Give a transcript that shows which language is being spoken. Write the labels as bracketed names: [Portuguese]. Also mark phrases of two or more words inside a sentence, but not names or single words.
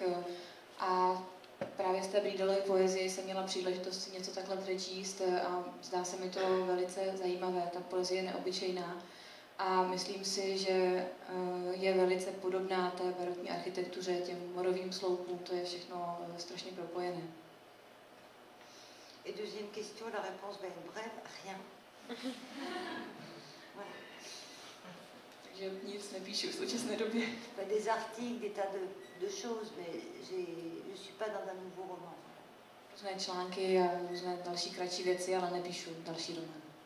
[Czech] A právě z té Bridelové poezie jsem měla příležitost si něco takhle přečíst a zdá se mi to velice zajímavé. Ta poezie je neobyčejná. A myslím si, že je velice podobná té barokní architektuře, těm morovým sloupům, to je všechno strašně propojené. [French] Et deuxième question, la réponse va être brève, rien. Voilà. [Czech] Takže nic nepíšu v současné době. [French] Des articles, des tas de choses, mais je suis pas dans un nouveau roman. [Czech] Různé články a různé další kratší věci, ale nepíšu další román.